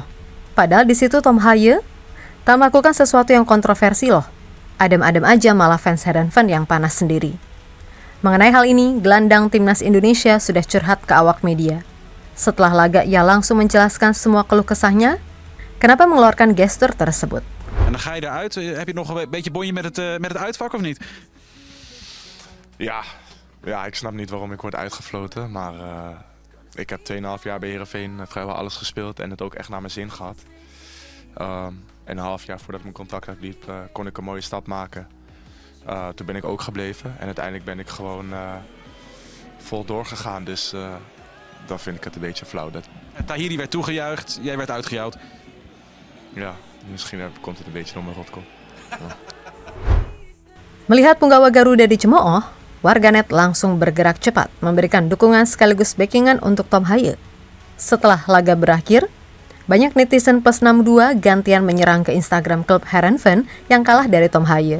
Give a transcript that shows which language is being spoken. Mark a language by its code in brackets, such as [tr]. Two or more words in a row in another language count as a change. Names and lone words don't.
[id] Padahal di situ Tom Hye tak melakukan sesuatu yang kontroversi loh. Adem-adem aja malah fans Heerenveen yang panas sendiri. Mengenai hal ini, gelandang timnas Indonesia sudah curhat ke awak media. Setelah laga, ia langsung menjelaskan semua keluh kesahnya, kenapa mengeluarkan gestur tersebut. [nl] En dan ga je eruit. Heb je nog een beetje bonje met het uitvak of niet? Ja, ik snap niet waarom ik word uitgefloten. Maar ik heb 2,5 jaar bij Heerenveen vrijwel alles gespeeld en het ook echt naar mijn zin gehad. En een half jaar voordat mijn contract uitliep, kon ik een mooie stap maken. Toen ben ik ook gebleven en uiteindelijk ben ik gewoon vol doorgegaan. Dus dan vind ik het een beetje flauw. Tahiri werd toegejuicht, jij werd uitgejuicht. Ja, misschien komt het een beetje door mijn rotkop. Ja. [id] Melihat punggawa Garuda dicemooh, warganet langsung bergerak cepat memberikan dukungan sekaligus backingan untuk Tom Hye. Setelah laga berakhir, banyak netizen plus 62 gantian menyerang ke Instagram klub Heerenveen yang kalah dari Tom Hye.